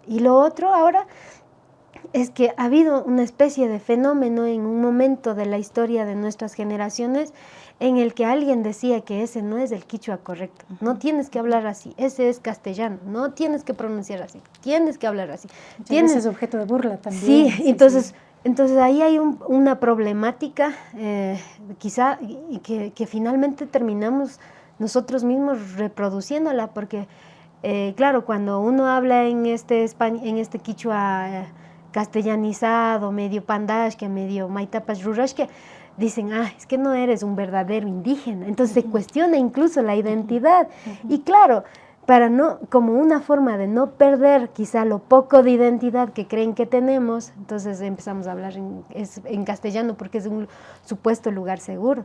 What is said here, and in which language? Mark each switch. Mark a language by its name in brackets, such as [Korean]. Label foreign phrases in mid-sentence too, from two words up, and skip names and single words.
[Spanish] Y lo otro ahora es que ha habido una especie de fenómeno en un momento de la historia de nuestras generaciones en el que alguien decía que ese no es el quichua correcto, no tienes que hablar así, ese es castellano, no tienes que pronunciar así, tienes que hablar así. Ese es objeto de burla también. Sí, entonces ahí hay una problemática quizá que finalmente terminamos nosotros mismos reproduciéndola, porque claro, cuando uno habla en este quichua castellanizado, medio pandashke, medio [Quechua] maitapas rurashke, [Spanish] dicen, es que no eres un verdadero indígena. Entonces se cuestiona incluso la identidad. Y claro, como una forma de no perder quizá lo poco de identidad que creen que tenemos, entonces empezamos a hablar en castellano porque es un supuesto lugar seguro.